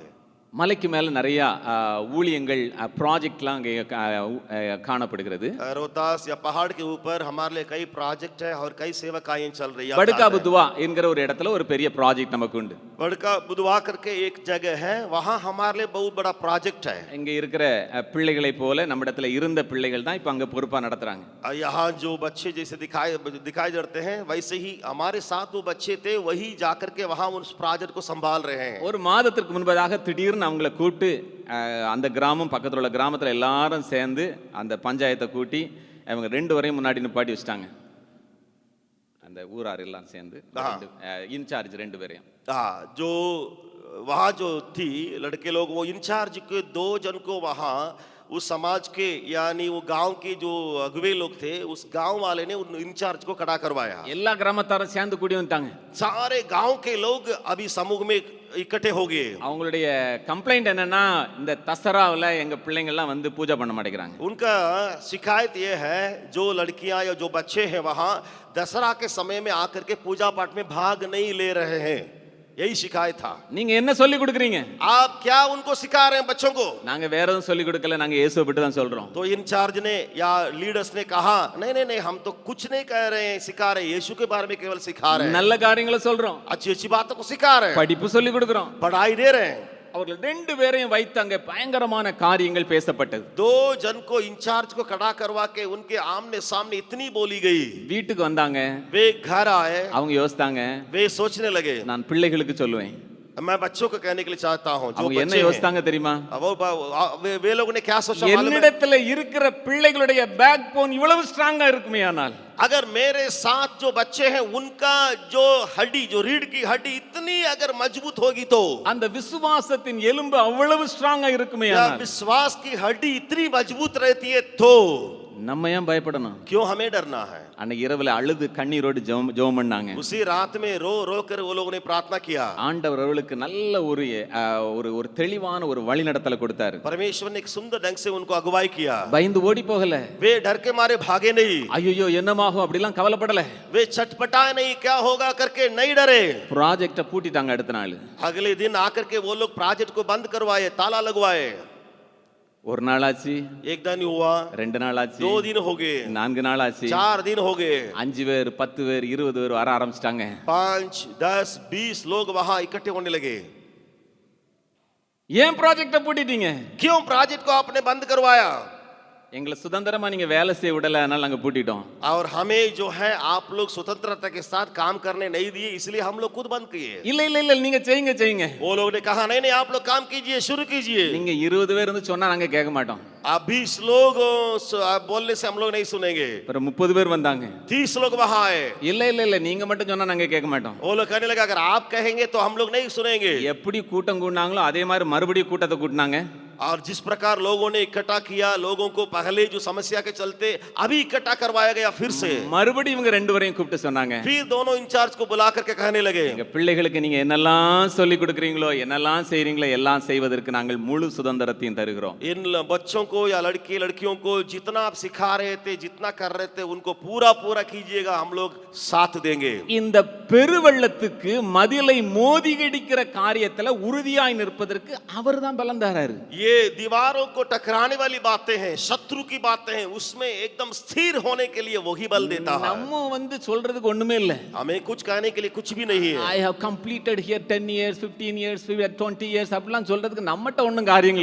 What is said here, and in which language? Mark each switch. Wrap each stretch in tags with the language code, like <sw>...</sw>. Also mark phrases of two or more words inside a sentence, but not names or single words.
<ta>மலைக்கு மேல நிறைய ஊழியங்கள் ப்ராஜெக்ட்லாம் அங்கே காணப்படுகிறது.</ta> <hi>रोहतास या पहाड़ के ऊपर हमारे लिए कई प्रोजेक्ट है और कई सेवकाएं चल रही है।</hi> <ta>படுகா புதுவா என்கிற ஒரு இடத்துல ஒரு பெரிய ப்ராஜெக்ட் நமக்கு உண்டு.</ta> <hi>बड़का बुधवा करके एक जगह है, वहां हमारे लिए बहुत बड़ा प्रोजेक्ट है।</hi> <ta>இங்க இருக்கிற பிள்ளைகளை போல நம்ம இடத்துல இருந்த பிள்ளைகள் தான் இப்ப அங்க பொறுப்பா நடத்துறாங்க.</ta> <hi>यहाँ जो बच्चे जैसे दिखाई देते हैं वैसे ही हमारे साथ वो बच्चे थे, वही जाकर के वहां उस प्रोजेक्ट को संभाल रहे हैं।</hi> <ta>ஒரு மாதத்திற்கு முன்பதாக திடீர்னு அவங்களை கூட்டு அந்த கிராமம் பக்கத்தில் உள்ள கிராமத்தில் எல்லாரும் சேர்ந்து அந்த பஞ்சாயத்தை கூட்டி அவங்க 2 வரையும் முன்னாடி நிப்பாட்டி வச்சிட்டாங்க. அந்த ஊரார் எல்லாம் சேர்ந்து இன்சார்ஜ் 2 பேரையும்।</ta> <hi>हाँ, जो वहाँ जो थी लड़के लोग, वो इंचार्ज के 2 जन को वहाँ उस समाज के यानी वो गांव के जो अगुवे लोग थे उस गांव वाले ने उन इंचार्ज को खड़ा करवाया।</hi> <ta>எல்லா கிராமத்தாரும் சேர்ந்து கூடி வந்துட்டாங்க.</ta> <hi>सारे गांव के लोग अभी समूह में इकट्ठे हो गए।</hi> <ta>அவங்களுடைய கம்ப்ளைண்ட் என்னன்னா, இந்த தசராவில் எங்க பிள்ளைங்க எல்லாம் வந்து பூஜை பண்ண மாட்டேங்கிறாங்க.</ta> <hi>उनका शिकायत ये है, जो लड़कियां या जो बच्चे हैं वहाँ दशहरा के समय में आकर के पूजा पाठ में भाग नहीं ले रहे हैं, यही शिकायत था।</hi> <ta>நீங்க என்ன சொல்லி கொடுக்குறீங்க?</ta> <hi>आप क्या उनको सिखा रहे हैं बच्चों को?</hi> <ta>நாங்க வேற எதுவும் சொல்லி கொடுக்கல, நாங்க இயேசுவை பற்றி தான் சொல்றோம்।</ta> <hi>तो इंचार्ज ने या लीडर्स ने कहा नहीं नहीं नहीं, हम तो कुछ नहीं कह रहे हैं, सिखा रहे हैं, यीशु के बारे में केवल सिखा रहे हैं,</hi> <ta>நல்ல காரியங்களை சொல்றோம்,</ta> <hi>अच्छी अच्छी बातों को सिखा रहे हैं,</hi> <ta>படிப்பு சொல்லி கொடுக்குறோம்,</ta> <hi>पढ़ाई दे रहे हैं।</hi> <ta>அவர்கள் 2 பேரையும் வைத்து அங்கே பயங்கரமான காரியங்கள் பேசப்பட்டது।</ta> <hi>2 जन को इंचार्ज को खड़ा करवा के उनके आमने सामने इतनी बोली गई।</hi> <ta>வீட்டுக்கு வந்தாங்க,</ta> <hi>वे घर आए,</hi> <ta>அவங்க யோசித்தாங்க,</ta> <hi>वे सोचने लगे</hi> <ta>நான் பிள்ளைகளுக்கு சொல்லுவேன்,</ta> <hi>मैं बच्चों को कहने के लिए चाहता हूँ जो</hi> <ta>அவங்க என்ன</ta> <hi>बच्चे हैं,</hi> <ta>யோசித்தாங்க தெரியுமா?</ta> <hi>वे लोगों ने क्या सोचा मालूम है?</hi> <ta>என்னிடத்துல இருக்கிற பிள்ளைகளுடைய</ta> <en>back bone</en> <ta>இவ்வளவு ஸ்ட்ராங்கா இருக்குமே ஆனால்</ta> <hi>अगर मेरे साथ जो बच्चे हैं उनका जो हड्डी, जो रीढ़ की हड्डी इतनी अगर मजबूत होगी तो,</hi> <ta>அந்த விசுவாசத்தின் எலும்பு அவ்வளவு ஸ்ட்ராங்கா இருக்குமே</ta> <hi>या</hi> <ta>ஆனால்</ta> <hi>विश्वास की हड्डी इतनी मजबूत रहती है तो</hi> <ta>நம்ம ஏன் பயப்படணும்?</ta> <hi>क्यों हमें डरना है?</hi> <ta>அன்னைக்கு இரவுல அழுது கண்ணீரோடு ஜெபம் பண்ணாங்க.</ta> <hi>उसी रात में रो रो कर वो लोगों ने प्रार्थना किया.</hi> <ta>ஆண்டவர் அவர்களுக்கு நல்ல ஒரு ஒரு தெளிவான ஒரு வழிநடத்தலை கொடுத்தாரு.</ta> <hi>परमेश्वर ने एक सुंदर ढंग से उनको अगुवाई किया.</hi> <ta>பயந்து ஓடி போகல.</ta> <hi>वे डर के मारे भागे नहीं.</hi> <ta>ஐயோ என்னமாகும் அப்படிலாம் கவலைப்படல.</ta> <hi>वे छटपटाए नहीं, क्या होगा करके नहीं डरे.</hi> <ta>ப்ராஜெக்ட்ட பூட்டிட்டாங்க அடுத்த நாள்.</ta> <hi>अगले दिन आकर के वो लोग प्रोजेक्ट को बंद करवाए, ताला लगवाए.</hi> <ta>ஒரு நாள் ஆச்சு,</ta> <hi>एक दिन हुआ,</hi> <ta>2 நாள் ஆச்சு,</ta> <hi>2 दिन हो गए,</hi> <ta>4 நாள் ஆச்சு,</ta> <hi>4 दिन हो गए,</hi> <ta>5 பேர் 10 பேர் 20 பேர் வர ஆரம்பிச்சிட்டாங்க.</ta> <hi>5 10 20 लोग वहां इकट्ठे होने लगे.</hi> <ta>ஏன் ப்ராஜெக்ட்ட பூட்டிட்டீங்க?</ta> <hi>क्यों प्रोजेक्ट को आपने बंद करवाया?</hi> <ta>எங்களை சுதந்திரமா நீங்க வேலை செய்ய விடல, அதனால நாங்க பூட்டிட்டோம்.</ta> <hi>और हमें जो है आप लोग स्वतंत्रता के साथ काम करने नहीं दिए, इसलिए हम लोग खुद बंद किए.</hi> <ta>இல்ல இல்ல இல்ல நீங்க செய்யுங்க.</ta> <hi>वो लोग ने कहा नहीं नहीं आप लोग काम कीजिए, शुरू कीजिए.</hi> <ta>நீங்க 20 பேர் இருந்து சொன்னா நாங்க கேட்க மாட்டோம்.</ta> <hi>आप 20 लोग बोलने से हम लोग नहीं सुनेंगे.</hi> <ta>அப்புறம் 30 பேர் வந்தாங்க.</ta> <hi>30 लोग वहां आए.</hi> <ta>இல்ல நீங்க மட்டும் சொன்னா நாங்க கேட்க மாட்டோம்.</ta> <hi>वो लोग कहने लगा अगर आप कहेंगे तो हम लोग नहीं सुनेंगे.</hi> <ta>எப்படி கூட்டம் கூட்டினாங்களோ அதே மாதிரி மறுபடியும் கூட்டத்தை கூட்டினாங்க.</ta> <hi>और जिस प्रकार लोगों ने इकट्ठा किया, लोगों को पहले जो समस्या के चलते अभी इकट्ठा करवाया गया फिर से.</hi> <ta>மறுபடியும் இவங்க 2 பேரையும் கூப்பிட்டு சொன்னாங்க,</ta> <hi>फिर दोनों इंचार्ज को बुला करके कहने लगे,</hi> <ta>எங்க பிள்ளைகளுக்கு நீங்க என்னெல்லாம் சொல்லி கொடுக்குறீங்களோ, என்னெல்லாம் செய்றீங்களோ எல்லாம் செய்வதற்கு நாங்கள் முழு சுதந்திரத்தையும் தருகிறோம்.</ta> <hi>इन बच्चों को या लड़के लड़कियों को जितना आप सिखा रहे थे, जितना कर रहे थे, उनको पूरा पूरा कीजिएगा, हम लोग साथ देंगे.</hi> <ta>இந்த பெருவெள்ளத்துக்கு மதிலை மோதி இடிக்கிற காரியத்துல உறுதியாய் நிற்பதற்கு அவர்தான் பலம் தராரு.</ta> <hi>ये दीवारों को टकराने वाली बातें हैं, शत्रु की बातें हैं, उसमें एकदम स्थिर होने के लिए वही बल देता है.</hi> <ta>நம்ம வந்து சொல்றதுக்கு ஒண்ணுமே இல்ல.</ta> <hi>हमें कुछ कहने के लिए कुछ भी नहीं है.</hi> <en>I have completed here 10 years 15 years 20 years</en> <ta>அப்படிலாம் சொல்றதுக்கு நம்மட்ட ஒண்ணும் காரியங்கள்</ta>